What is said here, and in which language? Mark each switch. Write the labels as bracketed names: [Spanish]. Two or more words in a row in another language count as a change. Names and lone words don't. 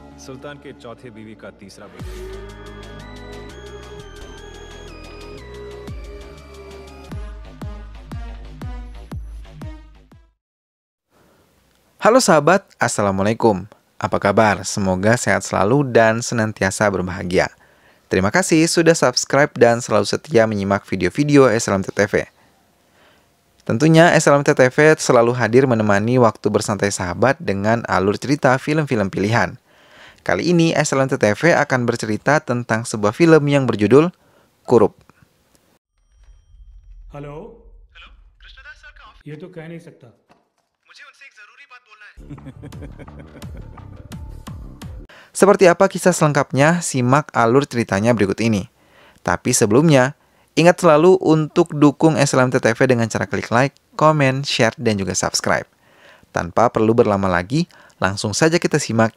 [Hindi] सुल्तान के चौथे बीवी का तीसरा बेटा। [Indonesian] Halo sahabat, Assalamualaikum. Apa kabar? Semoga sehat selalu dan senantiasa berbahagia. Terima kasih sudah subscribe dan selalu setia menyimak video-video SLMT-TV. Tentunya SLMT-TV selalu hadir menemani waktu bersantai sahabat dengan alur cerita film-film pilihan. Kali ini SLMT-TV akan bercerita tentang sebuah film yang berjudul Kurup. [English] hello hello [Hindi] कृष्णदास सर का ऑफिस ये तो कह नहीं सकता मुझे उनसे एक जरूरी बात बोलना है। [Indonesian] Seperti apa kisah selengkapnya? Simak alur ceritanya berikut ini. Tapi sebelumnya, ingat selalu untuk dukung SLMT-TV dengan cara klik like, komen, share, dan juga subscribe. Tanpa perlu berlama lagi, langsung saja kita simak.